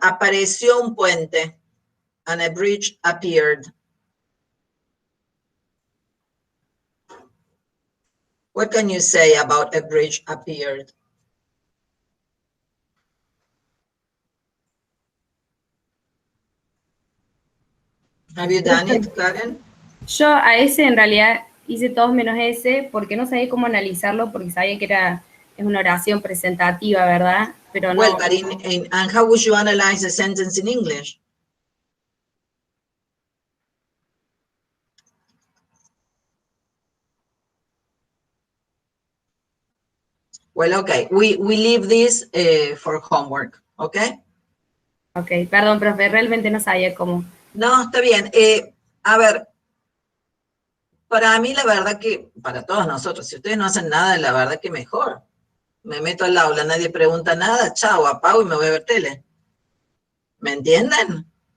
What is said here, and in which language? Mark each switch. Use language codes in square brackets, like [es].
[es] Apareció un puente [en] and a bridge appeared. What can you say about a bridge appeared? Have you done it, Karen? [es] Yo a ese en realidad hice todos menos ese porque no sabía cómo analizarlo, porque sabía que es una oración presentativa, ¿verdad? Pero no. [en] Well, but and how would you analyze a sentence in English? Well, okay, we leave this for homework, okay? [es] Okay, perdón, profe, realmente no sabía cómo. No, está bien. A ver, para mí la verdad que, para todos nosotros, si ustedes no hacen nada, la verdad que mejor. Me meto al aula, nadie pregunta nada, chao, apago y me voy a ver tele. ¿Me entienden?